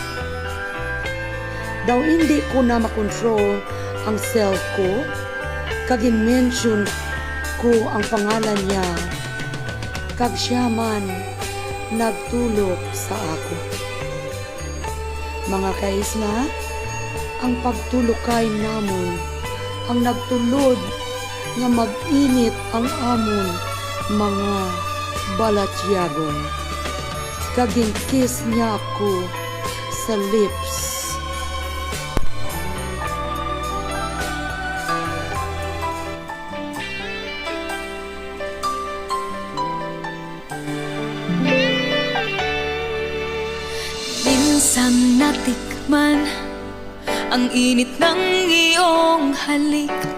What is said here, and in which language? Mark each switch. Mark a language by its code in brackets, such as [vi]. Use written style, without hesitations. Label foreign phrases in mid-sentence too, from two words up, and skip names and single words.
[hil] Daw hindi ko na makontrol ang self ko kag in-mention ko ang pangalan niya kag siya man nagtulok sa ako. Mga kaisla, ang pagtulokay namon ang nagtulod nga mag-init ang amon mga balatyagon. Kaging-kiss niya ako sa lips. [tl] Minsan natikman ang init ng iyong halik.